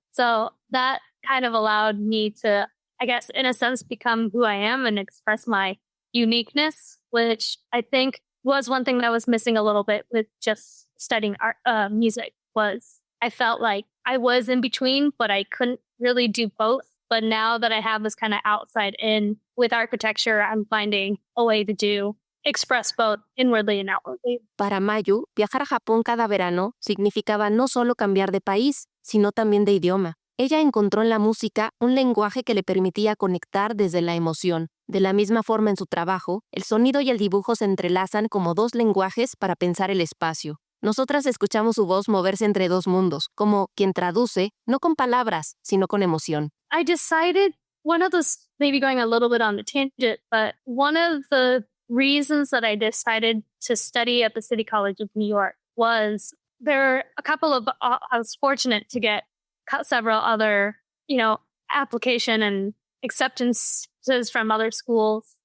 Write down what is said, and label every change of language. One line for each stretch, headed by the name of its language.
English: So that kind of allowed me to, I guess, in a sense, become who I am and express my uniqueness, which I think was one thing that was missing a little bit with just studying music was I felt like I was in between, but I couldn't really do both. But now that I have this kind of outside in with architecture, I'm finding a way to express both inwardly and outwardly.
Spanish: Para Mayu, viajar a Japón cada verano significaba no solo cambiar de país, sino también de idioma. Ella encontró en la música un lenguaje que le permitía conectar desde la emoción. De la misma forma en su trabajo, el sonido y el dibujo se entrelazan como dos lenguajes para pensar el espacio. Nosotras escuchamos su voz moverse entre dos mundos, como quien traduce, no con palabras, sino con emoción.
English: I decided, maybe going a little bit on the tangent, but one of the reasons that I decided to study at the City College of New York was there were a couple of, I was fortunate to get several other, application and acceptances from other schools.